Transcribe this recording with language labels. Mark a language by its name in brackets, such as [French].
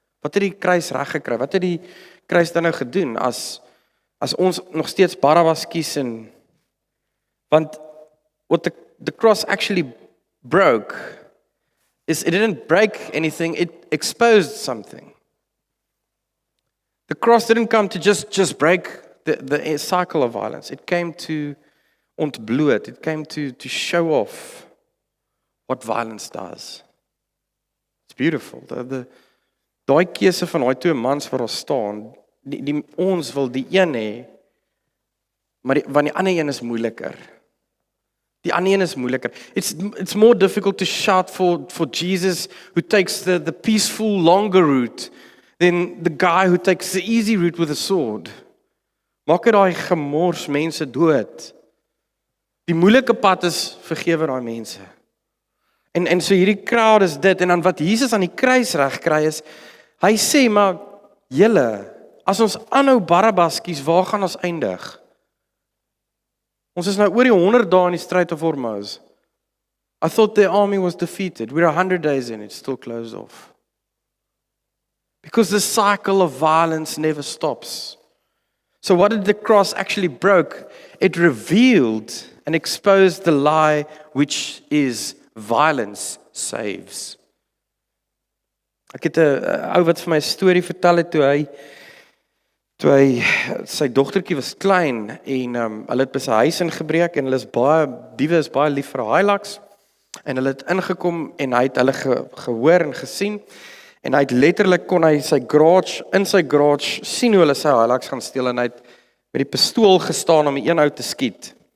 [Afrikaans] Wat het die kruis reg gekry? Wat het die kruis dan nou gedoen as ons nog steeds Barabbas kies want [English] what the cross actually broke is it didn't break anything, it exposed something. The cross didn't come to just break the cycle of violence. It came to [Afrikaans] ontbloot. [English] It came to show off what violence does. It's beautiful. [Afrikaans] Daai keuse van daai twee mans waar daar staan, ons wil die een hê, maar want die ander een is moeiliker. Die ander een is moeiliker. [English] It's more difficult to shout for Jesus who takes the peaceful, longer route than the guy who takes the easy route with a sword. [Afrikaans] Maak dit daai gemors mense dood. Die moeilike pad is vergewe daai mense. En so hierdie crowd is dit, en dan wat Jesus aan die kruis reg kry is, hy sê, maar julle, as ons aanhou Barabbas kies, waar gaan ons eindig? Ons is nou oor die 100 dae in die Strait of Hormuz. [English] I thought the army was defeated. We're 100 days in, it's still closed off. Because the cycle of violence never stops. So what did the cross actually broke? It revealed and exposed the lie which is violence saves. [Afrikaans] Ek het 'n ou wat vir my 'n storie vertel het toe hy sy dogtertjie was klein en hulle het by sy huis ingebreek en diewe is baie lief vir Hilux en hulle het ingekom en hy het hulle gehoor en gesien en hy het letterlik kon hy in sy garage sien hoe hulle sy Hilux gaan steel en hy het met die pistool gestaan om die een ou te skiet.